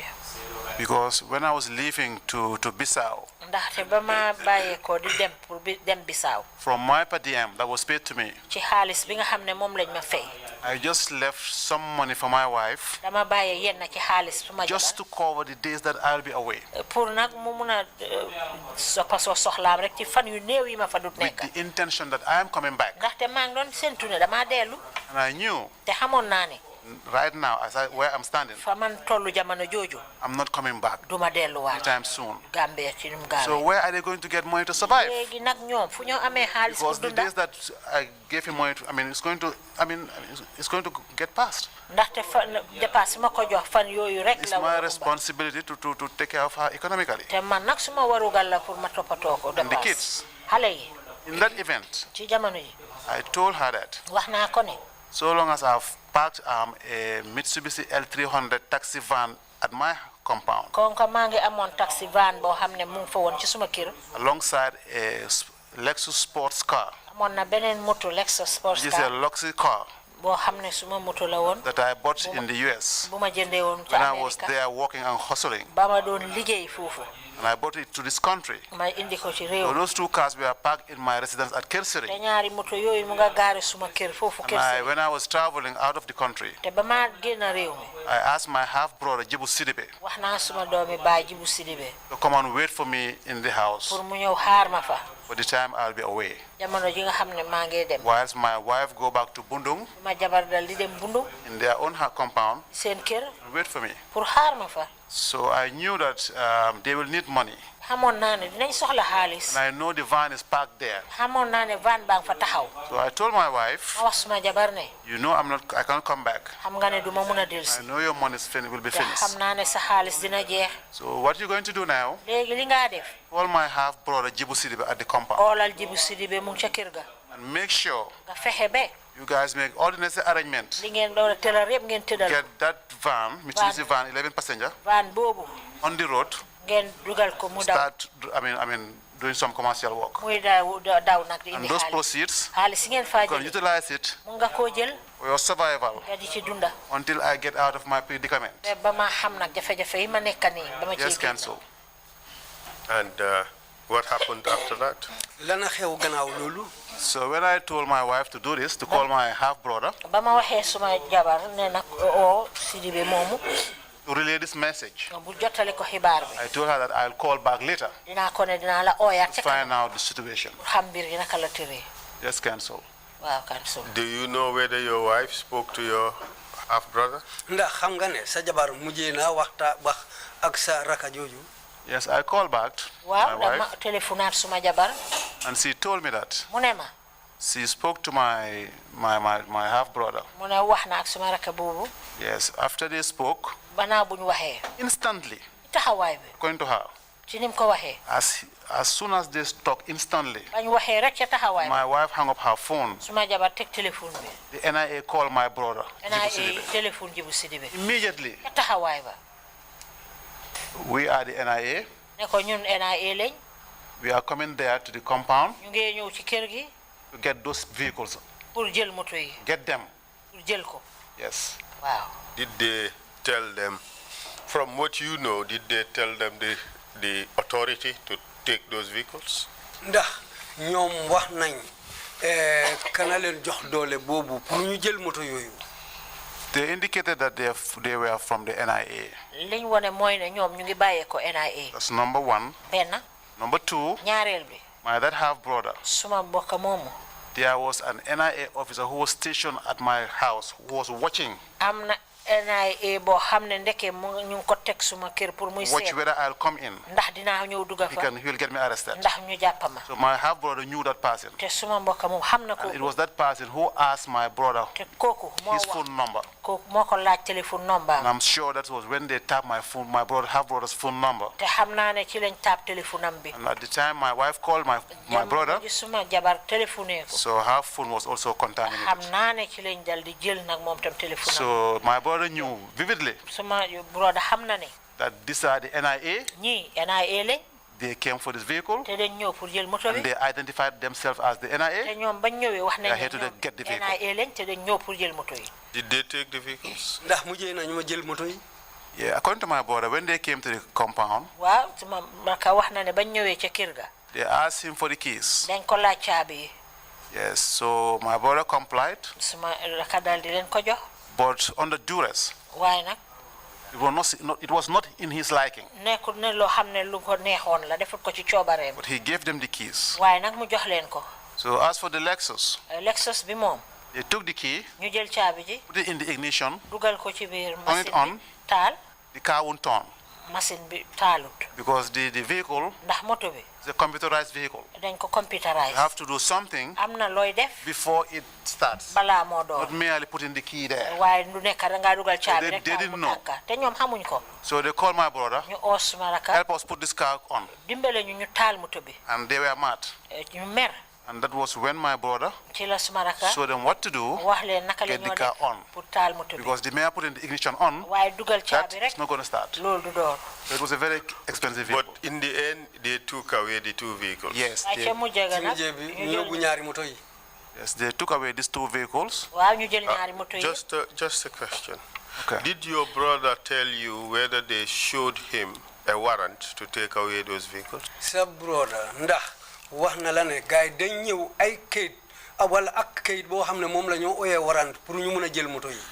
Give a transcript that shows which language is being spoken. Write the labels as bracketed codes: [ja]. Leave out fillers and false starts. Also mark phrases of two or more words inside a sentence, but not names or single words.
[en] Because when I was leaving to Bissau, [wo] ndaxte ba ma bàyyeekoo di dem pour dem Bissau. [en] from my per diem that was paid to me, [wo] ci xaalis bi nga xam ne moom lañ ma fay. [en] I just left some money for my wife [wo] dama bàyyee yenn ci xaalis su ma [en] just to cover the days that I'll be away. [wo] pour nag mu mun a soppasoo soxlaam rek ci fan yu néew yi ma fa dut nekk. [en] With the intention that I am coming back. [wo] ndaxte maa ngi doon séntu ne damaa dellu. [en] And I knew [wo] te xamoon naa ne. [en] right now, where I'm standing, [wo] fa man tollu jamono jooju. [en] I'm not coming back [wo] duma delluwaat. [en] anytime soon. [wo] Gambia ci num gaawee. [en] So where are they going to get money to survive? [wo] léegi nag ñoom fu ñoo amee xaalis pour [en] Because the [wo] dunda. [en] days that I gave him money to, it's going to get past. [wo] ndaxte fan dépasse ma ko jox fan yooyu rek [en] It's [wo] la [en] my responsibility to take care of her economically. [wo] te man nag suma warugal la pour ma toppatoo ko [en] And the [wo] dépasse. [en] kids. [wo] xale yi. [en] In that event, [wo] ci jamono yi. [en] I told her that [wo] wax naa ko ne. [en] so long as I've parked a Mitsubishi L300 taxi van at my compound, [wo] kon ko maa ngi amoon [en] taxi van [wo] boo xam ne mu ngi fa woon ci suma kër. [en] alongside a Lexus sports car, [wo] amoon na beneen moto Lexus sports [en] which is a car luxury car [wo] boo xam ne suma moto la woon. [en] that I bought in the US [wo] bu ma jëndee woon ci [en] when I was [wo] Amerika. [en] there working and hustling. [wo] ba ma doon liggéey foofu. [en] And I bought it to this country. [wo] ma indi ko ci [en] So [wo] réew. [en] those two cars were parked in my residence at [wo] te Kirsiri. ñaari moto yooyu mu nga gaare suma kër foofu kër si. [en] When I was traveling out of the country, [wo] te ba ma génn réew mi. [en] I asked my half-brother, Jibu Sidibe, [wo] wax naa suma doomi baay Jibu Sidibe. [en] to come and wait for me in the house [wo] pour mu ñëw xaar ma fa. [en] for the time I'll be away. [wo] jamono ji nga xam ne maa ngi dem. [en] Whilst my wife go back to Bundung [wo] ma jabar dal di dem bundu. [en] in their own compound [wo] seen kër. [en] and wait for me. [wo] pour xaar ma fa. [en] So I knew that they will need money. [wo] xamoon naa ne dinañ soxla xaalis. [en] And I know the van is parked there. [wo] xamoon naa ne van baa ngi fa taxaw. [en] So I told my wife, [wo] ma wax suma jabar ne. [en] you know I can't come back. [wo] xam nga ne du ma mun a [en] I [wo] dellusi. [en] know your money will be [wo] te [en] finished. [wo] xam naa ne sa xaalis dina jeex. [en] So what you're going to do now, [wo] léegi li ngaa def. [en] call my half-brother Jibu Sidibe at the compound [wo] oolal Jibu Sidibe mu ngi ca kër ga. [en] and make sure [wo] nga fexe ba. [en] you guys make all the necessary arrangements. [wo] li ngeen doon tëral yëpp ngeen tëddal. [en] Get that van, Mitsubishi van, 11 passenger, [wo] van boobu. [en] on the road. [wo] ngeen dugal ko mu daw. [en] Start, doing some commercial work. [wo] muy daw nag di [en] And [wo] indi [en] those [wo] xaalis. [en] proceeds, [wo] xaalis si ngeen faa [en] you can [wo] jëlee. [en] utilize it [wo] mun nga koo jël. [en] for your survival [wo] nga di ci dunda. [en] until I get out of my predicament. [wo] te ba ma xam nag jafe-jafe yi ma nekk nii. ba ma ciy [en] Yes, [wo] génn. [en] cancel. And what happened after that? [wo] lana xew gannaaw loolu. [en] So when I told my wife to do this, to call my half-brother, [wo] ba ma waxee suma jabar ne nag oo Sidibe moomu. [en] to relay this message, [wo] bu jottale ko xibaar bi. [en] I told her that I'll call back later [wo] dinaa ko ne dinaa la ooyaat [en] to [wo] ca kanam. [en] find out the situation. [wo] xam mbir yi naka la tëree. [en] Yes, cancel. [wo] waaw cancel. [en] Do you know whether your wife spoke to your half-brother? [wo] ndax xam nga ne sa jabar mujjee naa wax ak sa raka jooju. [en] Yes, I called back [wo] waaw [en] my [wo] dama [en] wife, [wo] téléphonaat suma jabar. [en] and she told me that [wo] mu ne ma. [en] she spoke to my half-brother. [wo] mu ne wax na ak suma raka boobu. [en] Yes, after they spoke, [wo] banaa bu ñu waxee. [en] instantly, [wo] taxawaay bi. [en] according to her, [wo] ci nim ko waxee. [en] as soon as they talked instantly, [wo] bañ waxee rek ca taxawaay bi. [en] my wife hung up her phone. [wo] suma jabar teg téléphone bi. [en] The NIA called my brother, [wo] NIA Jibu Sidibe. téléphone Jibu Sidibe. [en] Immediately, [wo] ca taxawaay ba. [en] we are the NIA. [wo] ne ko ñun NIA lañ. [en] We are coming there to the compound [wo] ñu ngi ñëw ci kër gi. [en] to get those vehicles. [wo] pour jël moto yi. [en] Get them. [wo] pour jël ko. [en] Yes. [wo] waaw. [en] Did they tell them, from what you know, did they tell them the authority to take those vehicles? [wo] ndax ñoom wax nañ kana leen jox doole boobu pour ñu jël moto yooyu. [en] They indicated that they were from the NIA. [wo] liñ wone mooy ne ñoom ñu ngi bàyyee ko NIA. [en] That's number one. [wo] benn. [en] Number two, [wo] ñaareel bi. [en] my that half brother, [wo] suma mbokk moomu. [en] there was an NIA officer who was stationed at my house who was watching. [wo] Amna NIA bo xamne ndeke ñu ko tek suma kër pour muy [en] Watch [wo] seet [en] whether I'll come in. [wo] ndax dina ñew duga fa [en] He will get me arrested. [wo] ndax ñu jappama [en] So my half brother knew that person. [wo] te suma mbokk mom xamna ko [en] And it was that person who asked my brother [wo] te koku mo [en] his [wo] wax [en] phone number. [wo] koku moko laaj téléphone number [en] And I'm sure that was when they tapped my phone, my half brother's phone number. [wo] te xamna ne ci lañ tap téléphone am bi [en] And at the time my wife called my brother, [wo] ji suma jabar téléphoné ko [en] so her phone was also contaminated. [wo] xamna ne ci lañ dal di jël nak mom tam téléphone [en] So my brother knew vividly [wo] suma broda xamna ne [en] that these are the NIA. [wo] ñi NIA lañ [en] They came for this vehicle [wo] te dañ ñew pour jël moto bi [en] and they identified themselves as the [wo] te [en] NIA. [wo] ñom bañ ñëwé wax [en] They are [wo] nañ [en] here to get the vehicle. [wo] NIA lañ te dañ ñew pour jël moto yi [en] Did they take the vehicles? [wo] ndax mujjee nañu ma jël moto yi [en] Yeah, according to my brother, when they came to the compound, [wo] waaw suma maka wax na ne bañ ñëwé ci kër ga [en] they asked him for the keys. [wo] dañ ko laaj caabi [en] Yes, so my brother complied, [wo] suma raka dal di leen ko jox [en] but under duress. [wo] waaye nag [en] It was not in his liking, [wo] nekkul ne loo xam ne lu ko neexoon la defut ko ci coobareem [en] but he gave them the keys. [wo] waaye nag mu jox leen ko [en] So as for the Lexus, [wo] Lexus bi moom [en] they took the key, [wo] ñu jël caabi ji [en] put it in the ignition, [wo] dugal ko ci biir [en] Turn it [wo] machine [en] on. [wo] bi taal [en] the car won't turn [wo] machine bi taalut [en] because the vehicle [wo] ndax moto bi [en] is a computerized vehicle. [wo] dañ ko [en] You [wo] computerize [en] have to do something [wo] am na looy def [en] before it starts, [wo] balaa moo door [en] not merely putting the key there. [wo] waaye du nekk da ngaa dugal caabi rek [en] they [wo] taal [en] didn't [wo] mu [en] know. [wo] tàkka te ñoom xamuñ ko [en] So they called my brother, [wo] ñu oos suma raka [en] help us put this car on. [wo] dimbale ñu taal moto bi [en] And they were mad. [wo] ñu mer [en] And that was when my brother [wo] ci la suma raka [en] showed them what to do [wo] wax leen naka la [en] get the [wo] ñoo [en] car [wo] def [en] on. [wo] pour taal moto bi [en] Because the mere putting the ignition on, [wo] waaye dugal [en] that [wo] caabi rek [en] is not going to start. [wo] loolu du door [en] So it was a very expensive vehicle. But in the end, they took away the two vehicles. Yes, [wo] waaye ca mujj ga ci nag mujjee bi ñu ñu yóbbu jël ñaari moto yi [en] yes, they took away these two vehicles. [wo] waaw ñu jël ñaari moto yi [en] Just a question. Okay. Did your brother tell you whether they showed him a warrant to take away those vehicles? [wo] sa broda ndax wax na la ne gars yi dañ ñëw ay kayit wala ak kayit boo xam ne moom la ñoo oyee warant pour ñu mun a jël moto yi